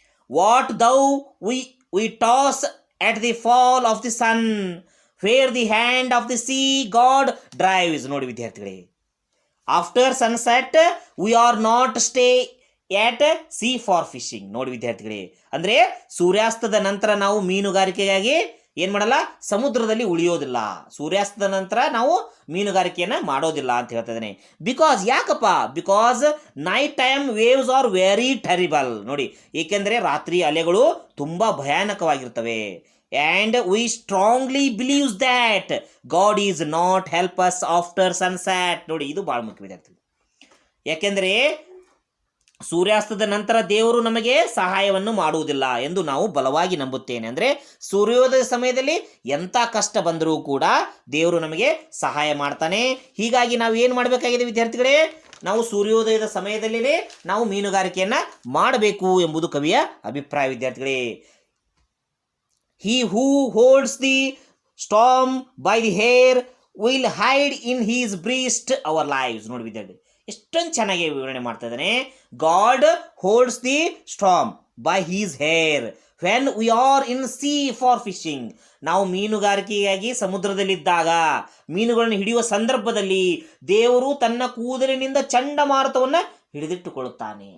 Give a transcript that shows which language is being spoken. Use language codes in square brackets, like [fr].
[en] What though we toss at the fall of the sun, where the hand of the sea god drives. [kn] ನೋಡಿ ವಿದ್ಯಾರ್ಥಿಗಳೇ, [en] After sunset we are not stay at sea for fishing. [kn] ನೋಡಿ ವಿದ್ಯಾರ್ಥಿಗಳೇ, ಅಂದರೆ ಸೂರ್ಯಾಸ್ತದ ನಂತರ ನಾವು ಮೀನುಗಾರಿಕೆಗಾಗಿ ಏನು ಮಾಡಲ್ಲ? ಸಮುದ್ರದಲ್ಲಿ ಉಳಿಯೋದಿಲ್ಲ. ಸೂರ್ಯಾಸ್ತದ ನಂತರ ನಾವು ಮೀನುಗಾರಿಕೆಯನ್ನು ಮಾಡೋದಿಲ್ಲ ಅಂತ ಹೇಳ್ತಾ ಇದ್ದೇನೆ. ಬಿಕಾಸ್, ಯಾಕಪ್ಪ? [en] Because night time waves are very terrible. [kn] ನೋಡಿ, ಏಕೆಂದರೆ ರಾತ್ರಿ ಅಲೆಗಳು ತುಂಬ ಭಯಾನಕವಾಗಿರ್ತವೆ. [en] And we strongly believes that God is not help us after sunset. [kn] ನೋಡಿ, ಇದು ಭಾಳ ಮುಖ್ಯ ವಿದ್ಯಾರ್ಥಿ. ಯಾಕೆಂದರೆ ಸೂರ್ಯಾಸ್ತದ ನಂತರ ದೇವರು ನಮಗೆ ಸಹಾಯವನ್ನು ಮಾಡುವುದಿಲ್ಲ ಎಂದು ನಾವು ಬಲವಾಗಿ ನಂಬುತ್ತೇನೆ. ಅಂದರೆ ಸೂರ್ಯೋದಯ ಸಮಯದಲ್ಲಿ ಎಂಥ ಕಷ್ಟ ಬಂದರೂ ಕೂಡ ದೇವರು ನಮಗೆ ಸಹಾಯ ಮಾಡ್ತಾನೆ. ಹೀಗಾಗಿ ನಾವು ಏನು ಮಾಡಬೇಕಾಗಿದೆ ವಿದ್ಯಾರ್ಥಿಗಳೇ? ನಾವು ಸೂರ್ಯೋದಯದ ಸಮಯದಲ್ಲೇ ನಾವು ಮೀನುಗಾರಿಕೆಯನ್ನು ಮಾಡಬೇಕು ಎಂಬುದು ಕವಿಯ ಅಭಿಪ್ರಾಯ ವಿದ್ಯಾರ್ಥಿಗಳೇ. [en] He who holds the storm by the hair will hide in his breast our lives. [kn] ನೋಡಿ ವಿದ್ಯಾರ್ಥಿ, ಎಷ್ಟೊಂದು ಚೆನ್ನಾಗಿ ವಿವರಣೆ ಮಾಡ್ತಾ ಇದ್ದಾನೆ. [en] God holds the storm by his hair when we are in sea for fishing. [kn] ನಾವು ಮೀನುಗಾರಿಕೆಯಾಗಿ ಸಮುದ್ರದಲ್ಲಿದ್ದಾಗ, ಮೀನುಗಳನ್ನು ಹಿಡಿಯುವ ಸಂದರ್ಭದಲ್ಲಿ ದೇವರು ತನ್ನ ಕೂದಲಿನಿಂದ ಚಂಡಮಾರುತವನ್ನು ಹಿಡಿದಿಟ್ಟುಕೊಳ್ಳುತ್ತಾನೆ.